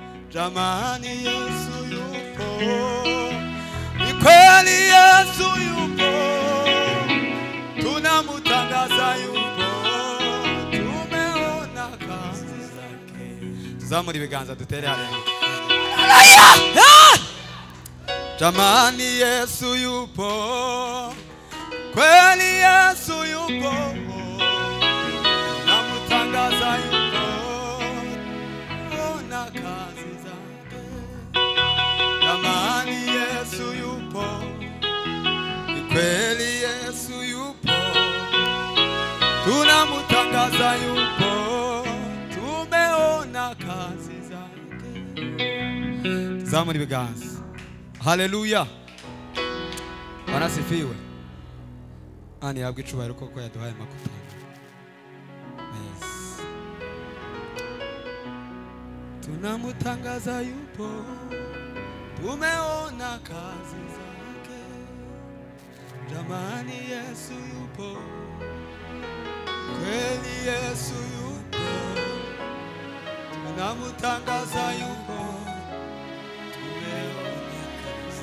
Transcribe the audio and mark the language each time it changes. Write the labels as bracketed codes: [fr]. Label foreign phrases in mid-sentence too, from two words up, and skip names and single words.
[sw] jamani Yesu yupo, ni kweli Yesu yupo, tunamutangaza yupo, tumeona kazi zake. Tuzamuri ibiganza dutere haleluya. Jamani Yesu yupo, kweli Yesu yupo, namutangaza yupo, ona kazi zake. Jamani Yesu yupo, ni kweli Yesu yupo, tunamutangaza yupo, tumeona kazi zake. Zamuri biganza. Haleluya. Wanasifiwe. [rw] Ani yabwe icubahiro koko yaduhaye makuta. [sw] Yes. Tunamutangaza yupo, tumeona kazi zake. Jamani Yesu yupo, kweli Yesu yupo, tunamutangaza yupo, tumeona kazi.